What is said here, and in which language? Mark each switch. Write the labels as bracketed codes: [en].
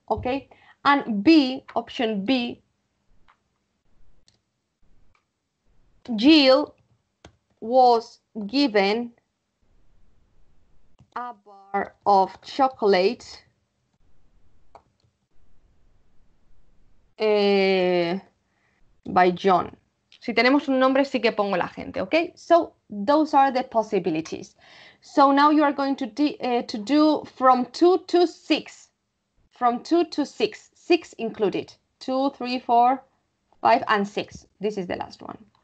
[en] Okay, and B, option B, Jill was given a bar of chocolate by John. [es] Si tenemos un nombre, sí que pongo la gente, okay? [en] So those are the possibilities. So now you are going to do from 2 to 6. From 2 to 6. 6 included. 2, 3, 4, 5, and 6. This is the last one.